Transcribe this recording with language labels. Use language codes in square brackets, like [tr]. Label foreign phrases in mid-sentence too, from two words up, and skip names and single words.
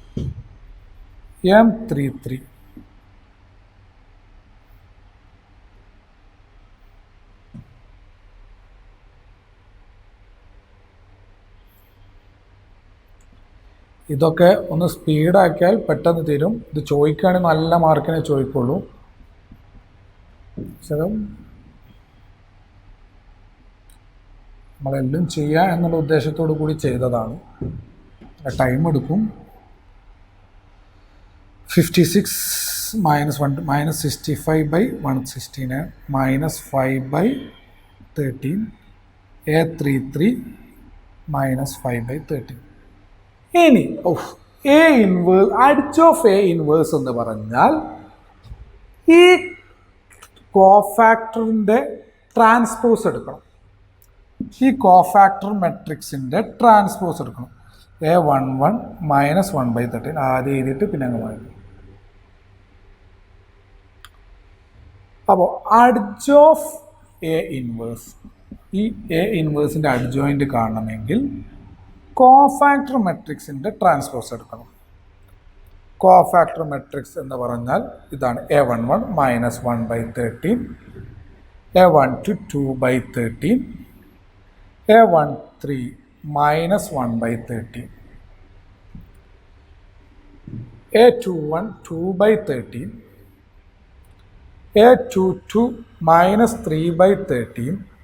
[ml] M33 ഇതൊക്കെ ഒന്ന് സ്പീഡാക്കിയാൽ പെട്ടെന്ന് തീരും. ഇത് ചോദിക്കുകയാണെങ്കിൽ നല്ല മാർക്കിനെ ചോദിക്കുള്ളൂ. ശരം നമ്മളെല്ലാം ചെയ്യുക എന്നുള്ള ഉദ്ദേശത്തോടു കൂടി ചെയ്തതാണ്. ടൈം എടുക്കും. [en] 56 minus 1 minus 65/169 minus 5/13, A33 minus 5/13. [ml] ഇനി [en] A inverse, adj of A inverse [ml] എന്ന് പറഞ്ഞാൽ ഈ കോഫാക്ടറിൻ്റെ ട്രാൻസ്പോസ് എടുക്കണം. ഈ [en] cofactor matrix-ന്റെ [ml] ട്രാൻസ്പോസ് എടുക്കണം. A11 minus 1/13 ആദ്യം എഴുതിയിട്ട് പിന്നെ അങ്ങ് വായിക്കും. അപ്പോൾ [en] adj of A inverse, [ml] ഈ A ഇൻവേഴ്സിൻ്റെ അഡ്ജോയിൻ്റ് കാണണമെങ്കിൽ [en] cofactor matrix-ന്റെ [ml] ട്രാൻസ്പോസ് എടുക്കണം. [en] cofactor matrix [ml] എന്ന് പറഞ്ഞാൽ ഇതാണ്. [en] A11 minus 1/13, A12 2/13, A13 minus 1/13, A21 2/13, A22 minus 3/13,